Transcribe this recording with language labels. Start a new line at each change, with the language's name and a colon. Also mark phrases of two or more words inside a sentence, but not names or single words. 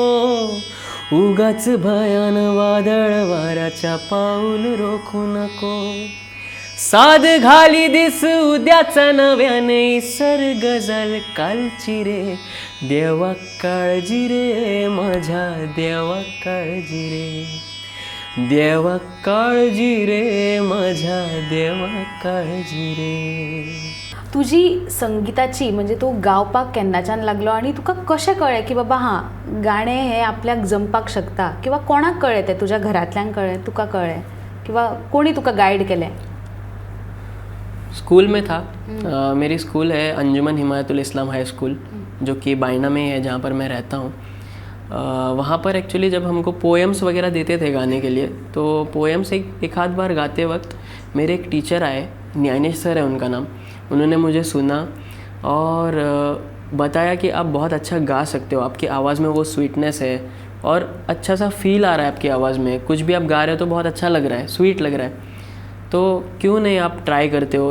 Marathi: उगाच भयान वादळ वाऱ्याच्या पाऊल रोखू नको, साध घाली दिस उद्याचा नव्याने सर गजल कालची रे, देवा काळजी रे माझ्या देवा काळजी रे, देवा काळजी रे माझ्या देवा काळजी रे.
Konkani: तुझी संगीताची म्हणजे तू गावपाक केन्नाच्यान लागलो आणि तुका कशें कळ्ळें की बाबा हां गाणें हें आपल्याक जमपाक शकता, किंवा कोणाक कळ्ळें तें? तुज्या घरांतल्यांक कळ्ळें, तुका कळ्ळें, किंवा कोणी तुका गायड केलें?
Hindi: स्कूल में था, मेरी स्कूल है अंजुमन हिमायतुल इस्लाम हाई स्कूल, जो कि बायना में है जहाँ पर मैं रहता हूँ। वहाँ पर एक्चुअली जब हमको पोएम्स वगैरह देते थे गाने के लिए, तो पोएम्स एक आध बार गाते वक्त मेरे एक टीचर आए, न्यानेश सर है उनका नाम, उन्होंने मुझे सुना और बताया कि आप बहुत अच्छा गा सकते हो, आपकी आवाज़ में वो स्वीटनेस है और अच्छा सा फील आ रहा है आपकी आवाज़ में, कुछ भी आप गा रहे हो तो बहुत अच्छा लग रहा है, स्वीट लग रहा है, तो क्यों नहीं आप ट्राई करते हो।